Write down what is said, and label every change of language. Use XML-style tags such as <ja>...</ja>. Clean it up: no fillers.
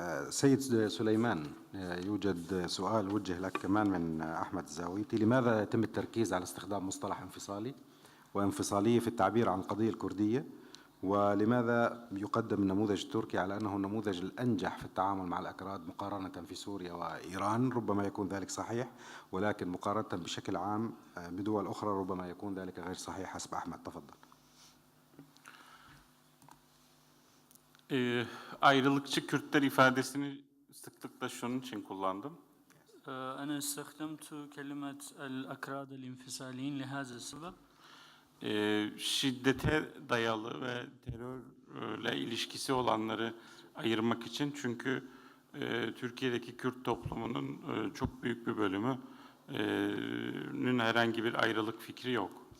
<ar>سيد سليمان، يوجد سؤال وجه لك كمان من أحمد الزاويتي: لماذا يتم التركيز على استخدام مصطلح انفصالي وانفصالية في التعبير عن القضية الكردية؟ ولماذا يقدم النموذج التركي على أنه النموذج الأنجح في التعامل مع الأكراد مقارنة في سوريا وإيران؟ ربما يكون ذلك صحيح، ولكن مقارنة بشكل عام بدول أخرى ربما يكون ذلك غير صحيح حسب أحمد. تفضل.</ar> <tr>Ayrılıkçı Kürtler ifadesini sıklıkla şunun için kullandım.</tr> <ar>أنا استخدمت كلمة الأكراد الانفصاليين لهذا السبب.</ar> <tr>Şiddete dayalı ve terörle ilişkisi olanları ayırmak için, çünkü Türkiye'deki Kürt toplumunun çok büyük bir bölümünün herhangi bir ayrılık fikri yok.</tr>